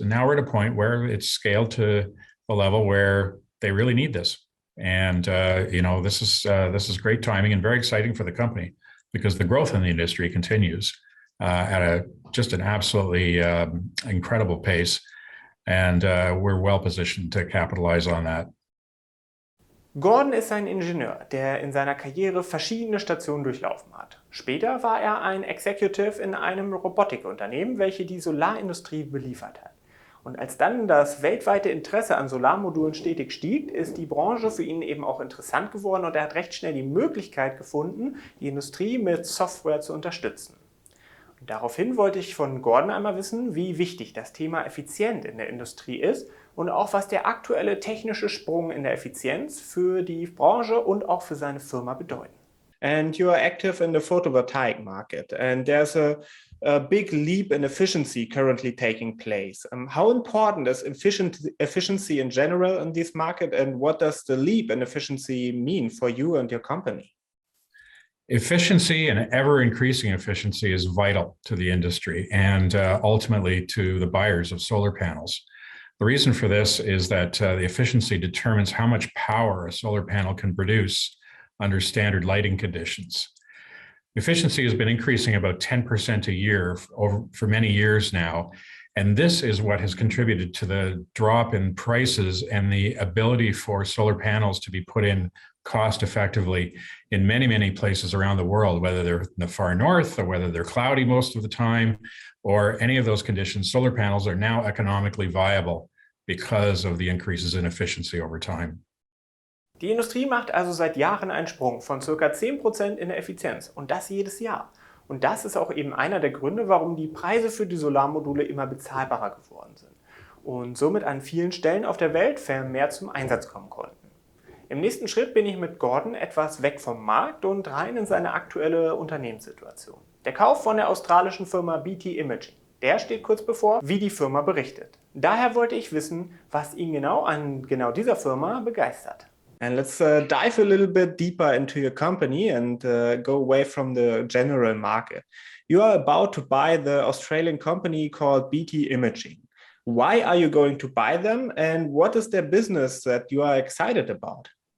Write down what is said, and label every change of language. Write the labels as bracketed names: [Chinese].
[English] And now we're at a point where it's scaled to a level where they really need this. And this is great timing and very exciting for the company, because the growth in the industry continues at just an absolutely incredible pace. And we're well positioned to capitalize on that. [German] Gordon ist ein Ingenieur, der in seiner Karriere verschiedene Stationen durchlaufen hat. Später war er ein Executive in einem Robotikunternehmen, welche die Solarindustrie beliefert hat. Und als dann das weltweite Interesse an Solarmodulen stetig stieg, ist die Branche für ihn eben auch interessant geworden und er hat recht schnell die Möglichkeit gefunden, die Industrie mit Software zu unterstützen. Und daraufhin wollte ich von Gordon einmal wissen, wie wichtig das Thema Effizienz in der Industrie ist und auch was der aktuelle technische Sprung in der Effizienz für die Branche und auch für seine Firma bedeuten. [English] And you are active in the photovoltaic market, and there's a big leap in efficiency currently taking place. How important is efficiency in general in this market, and what does the leap in efficiency mean for you and your company? Efficiency and ever-increasing efficiency is vital to the industry and ultimately to the buyers of solar panels. The reason for this is that the efficiency determines how much power a solar panel can produce under standard lighting conditions. Efficiency has been increasing about 10% a year for many years now, And this is what has contributed to the drop in prices and the ability for solar panels to be put in cost effectively in many, many places around the world, whether they're in the far north or whether they're cloudy most of the time, or any of those conditions. Solar panels are now economically viable because of the increases in efficiency over time. [German] Die Industrie macht also seit Jahren einen Sprung von ca. 10% in der Effizienz und das jedes Jahr. Und das ist auch eben einer der Gründe, warum die Preise für die Solarmodule immer bezahlbarer geworden sind und somit an vielen Stellen auf der Welt vermehrt zum Einsatz kommen konnten. Im nächsten Schritt bin ich mit Gordon etwas weg vom Markt und rein in seine aktuelle Unternehmenssituation. Der Kauf von der australischen Firma BT Imaging. Der steht kurz bevor, wie die Firma berichtet. Daher wollte ich wissen, was ihn genau an dieser Firma begeistert. [English] And let's dive a little bit deeper into your company and go away from the general market. You are about to buy the Australian company called BT Imaging. Why are you going to buy them and what is their business that you are excited about?